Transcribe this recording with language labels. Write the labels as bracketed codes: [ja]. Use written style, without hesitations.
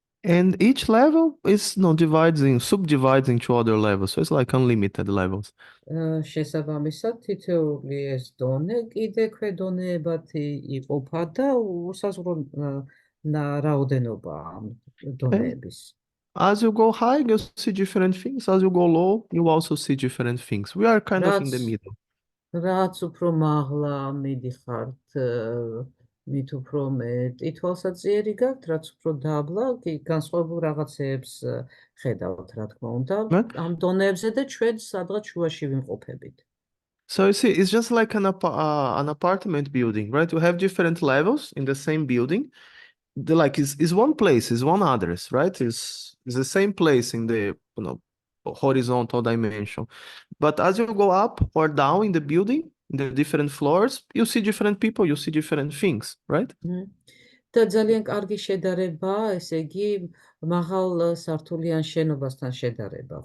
[en] And each level is subdivides into other levels, so it's like unlimited levels. [ka] შესაბამისად, თითოეული ეს დონე კიდე ქვედონეებად იყოფა და უსაზღვრო რაოდენობა ამ დონეების. [en] As you go high, you see different things. As you go low, you also see different things. We are kind of in the middle. [ka] რაც უფრო მაღლა მიდიხართ, მით უფრო მეტი თვალსაჩინო გაქვთ, რაც უფრო დაბლა, განსხვავებულ რაღაცებს ხედავთ, რა თქმა უნდა, ამ დონეებზე და ჩვენ სადღაც შუაში ვიმყოფებით. [en] So you see, it's just like an apartment building, right? You have different levels in the same building. Is one place, is one address, right? Is the same place in the horizontal dimension. But as you go up or down in the building, in the different floors, you see different people, you see different things, right? [ka] და ძალიან კარგი შედარება, ესე იგი, მაღალ სართულიან შენობასთან შედარება.